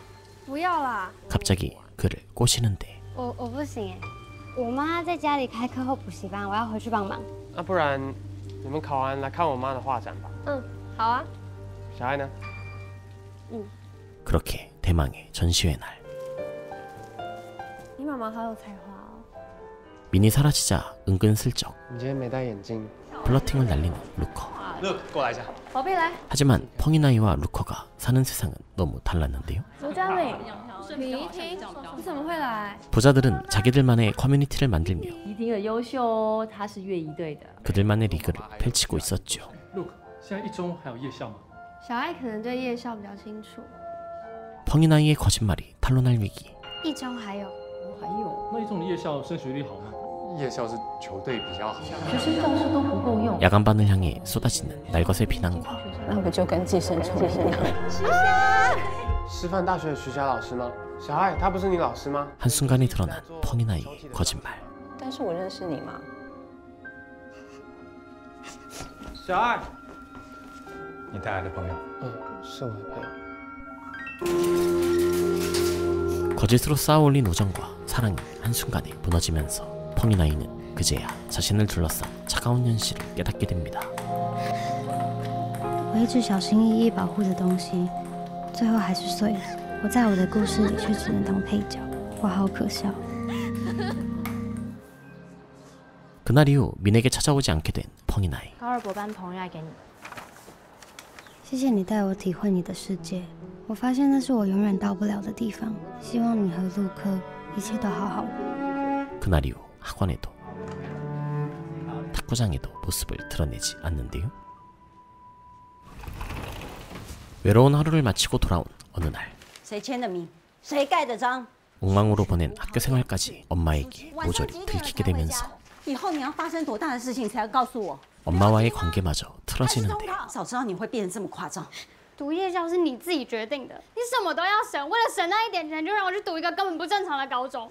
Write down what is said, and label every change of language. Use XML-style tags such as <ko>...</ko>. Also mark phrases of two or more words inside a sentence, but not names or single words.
<zh>不要啦，</zh> <ko>갑자기 그를 꼬시는데</ko> <zh>我不行哎，我妈在家里开课后补习班，我要回去帮忙。那不然你们考完来看我妈的画展吧。好啊。小爱呢？</zh> <ko>그렇게 대망의 전시회 날.</ko> <zh>你妈妈好有才华哦。</zh> <ko>민이 사라지자 은근슬쩍</ko> <zh>你今天没戴眼镜。</zh> <ko>플러팅을 날리는 루커.</ko> <zh>过来一下。宝贝来。</zh> <ko>하지만 펑이나이와 루커가 사는 세상은 너무 달랐는데요.</ko> <zh>卢嘉美，李怡婷，你怎么会来？</zh> <ko>부자들은 자기들만의 커뮤니티를 만들며</ko> <zh>怡婷很优秀哦，她是乐仪队的。</zh> <ko>그들만의 리그를 펼치고 있었죠.</ko> <zh>Look，现在一中还有夜校吗？小爱可能对夜校比较清楚。</zh> <ko>펑이나이의 거짓말이 탄로날 위기.</ko> <zh>一中还有，还有，那一中的夜校升学率好吗？夜校是球队比较好。学生教室都不够用。</zh> <ko>야간반을 향해 쏟아지는 날것의 비난과</ko> <zh>那不就跟寄生虫一样？师范大学的徐霞老师吗？小爱，她不是你老师吗？</zh> <ko>한순간에 드러난 펑이나이의 거짓말.</ko> <zh>但是我认识你吗？小爱，你带来的朋友？是我的朋友。</zh> <ko>거짓으로 쌓아올린 우정과 사랑이 한순간에 무너지면서 펑이나이는 그제야 자신을 둘러싼 차가운 현실을 깨닫게 됩니다.</ko> <zh>我一直小心翼翼保护的东西，最后还是碎了。我在我的故事里却只能当配角，我好可笑。</zh> <ko>그날 이후 민에게 찾아오지 않게 된 펑이나이.</ko> <zh>高二博班同样给你。谢谢你带我体会你的世界，我发现那是我永远到不了的地方。希望你和陆克一切都好好的。</zh> <ko>그날 이후 학원에도 탁구장에도 모습을 드러내지 않는데요. 외로운 하루를 마치고 돌아온 어느 날</ko> <zh>谁签的名？谁盖的章？</zh> <ko>엉망으로 보낸 학교 생활까지 엄마에게 모조리 들키게 되면서</ko> <zh>以后你要发生多大的事情才要告诉我？</zh> <ko>엄마와의 관계마저 틀어지는데</ko> <zh>早知道你会变得这么夸张。读夜校是你自己决定的，你什么都要省，为了省那一点钱，就让我去读一个根本不正常的高中。</zh>